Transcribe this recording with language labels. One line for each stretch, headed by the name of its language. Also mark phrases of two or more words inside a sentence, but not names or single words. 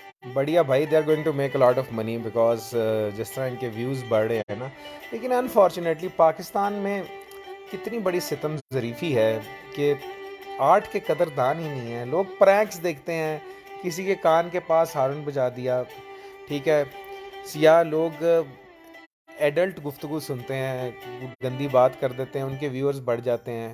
Urdu: بڑھیا بھائی,
English: they are going to make a lot of money because
Urdu: جس طرح ان کے ویوز بڑھ رہے ہیں نا. لیکن انفارچونیٹلی پاکستان میں کتنی بڑی ستم ظریفی ہے کہ آرٹ کے قدردان ہی نہیں ہے. لوگ پرینکس دیکھتے ہیں، کسی کے کان کے پاس ہارن بجا دیا، ٹھیک ہے، یا لوگ ایڈلٹ گفتگو سنتے ہیں، گندی بات کر دیتے ہیں، ان کے ویورز بڑھ جاتے ہیں.